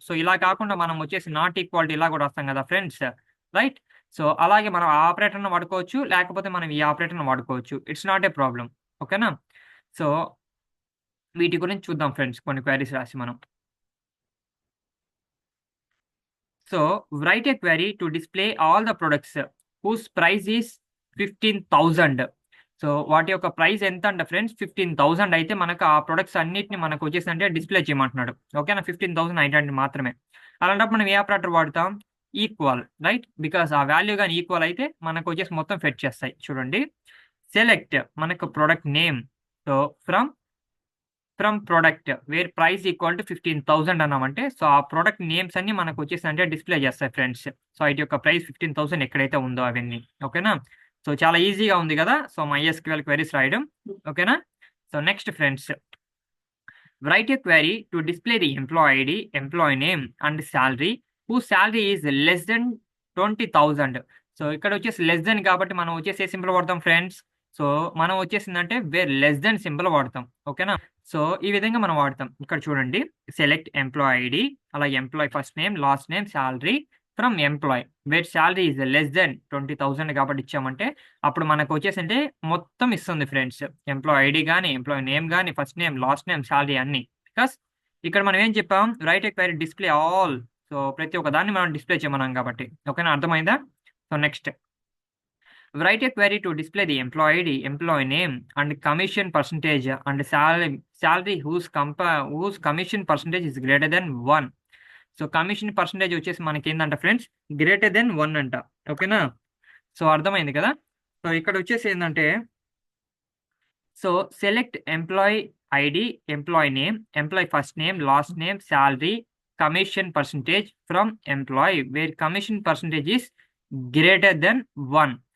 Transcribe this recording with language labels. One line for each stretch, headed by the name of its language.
Telugu: So ఇలా కాకుండా మనం వచ్చేసి నాట్ ఈక్వల్ టు ఇలా కూడా రాస్తాం కదా ఫ్రెండ్స్. రైట్? సో అలాగే మనం ఆ ఆపరేటర్‌ని వాడుకోవచ్చు. లేకపోతే మనం ఈ ఆపరేటర్‌ని వాడుకోవచ్చు.
English: It's not a problem.
Telugu: ఓకేనా? సో వీటి గురించి చూద్దాం ఫ్రెండ్స్ కొన్ని క్వెరీస్ రాసి మనం.
English: So write a query to display all the products whose price is 15,000.
Telugu: So వాటి యొక్క ప్రైస్ ఎంత అంటే ఫ్రెండ్స్ 15,000 అయితే మనకు ఆ ప్రొడక్ట్స్ అన్నిటిని మనకు వచ్చేసంటే డిస్‌ప్లే చేయమంటున్నాడు. ఓకేనా? 15,900 మాత్రమే. అలాంటప్పుడు మనం ఏ ఆపరేటర్ వాడతాం? ఈక్వల్. రైట్? బికాజ్ ఆ వాల్యూ గాని ఈక్వల్ అయితే మనకొచ్చేసి మొత్తం ఫెచ్ చేస్తాయి. చూడండి. సెలెక్ట్ మనకు product name. So
English: from product where price equal to 15,000
Telugu: అన్నామంటే, so ఆ ప్రొడక్ట్ నేమ్స్ అన్ని మనకు వచ్చేసంటే డిస్‌ప్లే చేస్తాయి ఫ్రెండ్స్. సో వీటి యొక్క ప్రైస్ 15,000 ఎక్కడైతే ఉందో అవన్నీ. ఓకేనా? సో చాలా ఈజీగా ఉంది గదా! సో MySQL క్వెరీస్ రాయడం. ఓకేనా? So next friends.
English: Write a query to display the employee ID, employee name and salary whose salary is less than 20,000.
Telugu: So ఇక్కడ వచ్చేసి లెస్ దెన్ కాబట్టి మనం వచ్చేసి ఏ సింబల్ వాడతాం ఫ్రెండ్స్? సో మనం వచ్చేసిందంటే వేర్ లెస్ దెన్ సింబల్ వాడతాం. ఓకేనా? సో ఈ విధంగా మనం వాడతాం. ఇక్కడ చూడండి. సెలెక్ట్ ఎంప్లాయీ ఐడీ, అలాగే employee first name, last name, salary
English: from employee where salary is less than 20,000
Telugu: కాబట్టి ఇచ్చామంటే అప్పుడు మనకు వచ్చేసంటే మొత్తం ఇస్తుంది ఫ్రెండ్స్. ఎంప్లాయీ ఐడీ గాని, ఎంప్లాయీ నేమ్ గాని, first name, last name, salary అన్నీ. బికాస్ ఇక్కడ మనం ఏం చెప్పాం?
English: Write a query display all.
Telugu: సో ప్రతి ఒక్క దాన్ని మనం డిస్‌ప్లే చేయమన్నాం కాబట్టి. ఓకేనా? అర్థమైందా? So next.
English: Write a query to display the employee ID, employee name, and commission percentage and salary whose commission percentage is greater than 1.
Telugu: So commission percentage వచ్చేసి మనకేందంట friends greater than 1 అంట. ఓకేనా? సో అర్థమైంది కదా! So ఇక్కడ వచ్చేసి ఏందంటే so select employee ID, employee name, employee first name, last name, salary, commission percentage
English: From employee where commission percentage is greater than 1.